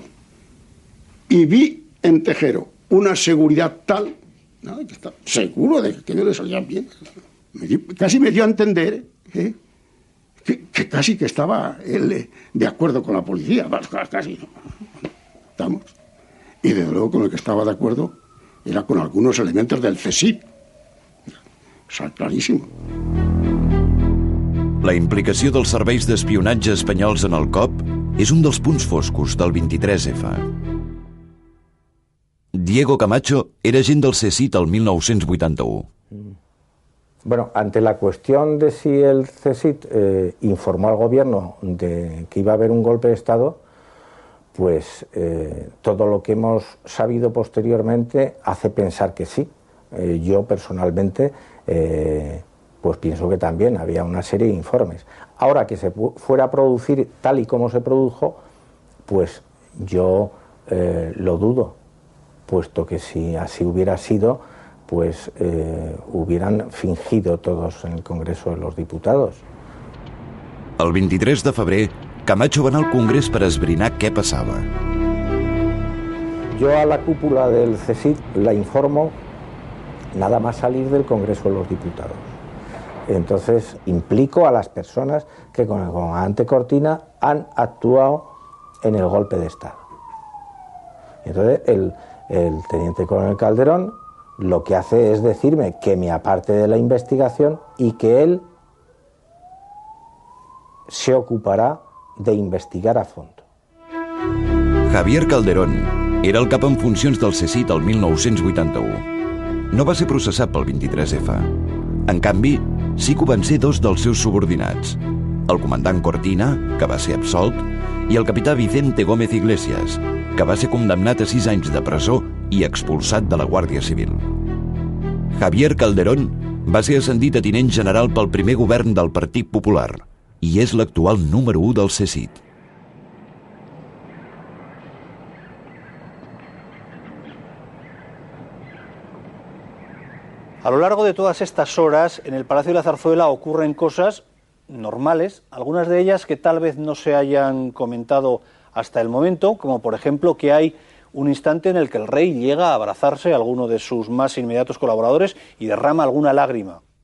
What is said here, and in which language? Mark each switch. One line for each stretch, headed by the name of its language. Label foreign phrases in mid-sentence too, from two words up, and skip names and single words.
Spanish: Y vi en Tejero una seguridad tal, ¿no?, que estaba seguro de que no le salían bien. Casi me dio a entender que casi que estaba él de acuerdo con la policía, casi, ¿no? Estamos. Y desde luego con el que estaba de acuerdo era con algunos elementos del CSIC.
Catalan: Això és claríssim. La implicació dels serveis d'espionatge espanyols en el cop és un dels punts foscos del 23F. Diego Camacho era agent del CSIC el 1981.
Spanish: Bueno, ante la cuestión de si el CSIC informó al gobierno de que iba a haber un golpe de Estado, pues todo lo que hemos sabido posteriormente hace pensar que sí. Yo personalmente pues pienso que también había una serie de informes. Ahora que se fuera a producir tal y como se produjo, pues yo lo dudo, puesto que si así hubiera sido, pues hubieran fingido todos en el Congreso de los Diputados.
Catalan: El 23 de febrer, Camacho va anar al Congrés per esbrinar què passava.
Spanish: Yo a la cúpula del CSIC la informo nada más salir del Congreso de los Diputados. Entonces implico a las personas que con el comandante Cortina han actuado en el golpe de Estado. Entonces el teniente coronel Calderón lo que hace es decirme que me aparte de la investigación y que él se ocupará de investigar a fondo.
Catalan: Javier Calderón era el cap en funcions del CSIC el 1981. No va ser processat pel 23F. En canvi, sí que ho van ser dos dels seus subordinats, el comandant Cortina, que va ser absolt, i el capità Vicente Gómez Iglesias, que va ser condemnat a 6 anys de presó i expulsat de la Guàrdia Civil. Javier Calderón va ser ascendit a tinent general pel primer govern del Partit Popular i és l'actual número 1 del CSIC.
Spanish: A lo largo de todas estas horas, en el Palacio de la Zarzuela ocurren cosas normales, algunas de ellas que tal vez no se hayan comentado hasta el momento, como por ejemplo que hay un instante en el que el rey llega a abrazarse a alguno de sus más inmediatos colaboradores y derrama alguna lágrima.